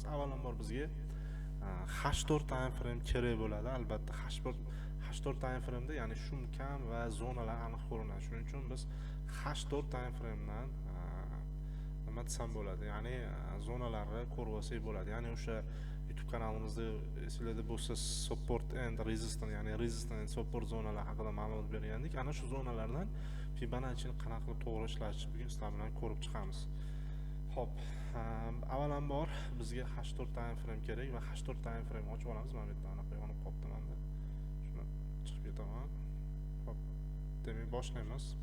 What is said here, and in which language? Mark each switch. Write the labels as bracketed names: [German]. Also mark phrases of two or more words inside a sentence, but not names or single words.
[Uzbek] Avvalambor bizga H4 [English] time frame [Uzbek] kerak bo'ladi. Albatta H4 [English] time frame'da [Uzbek] ya'ni shumkam va zonalar aniq ko'rinadi. Shuning uchun biz H4 [English] time frame'dan [Uzbek] nima desam bo'ladi, ya'ni zonalarni ko'rib olsak bo'ladi. Ya'ni o'sha YouTube kanalimizda esingizda bo'lsa [English] support and resistance, [Uzbek] ya'ni [English] resistance and support [Uzbek] zonalar haqida ma'lumot bergandik. Ana shu zonalardan Fibonacci'ni qanaqa qilib to'g'ri ishlashni bugun sizlar bilan ko'rib chiqamiz. Xo'p, avvalambor bizga H4 [English] time frame [Uzbek] kerak va H4 [English] time frame [Uzbek] ochib olamiz. Mana bu yerda anaqa yonib qolibdi menda. Shuni chiqib ketaman. Xo'p, demak boshlaymiz.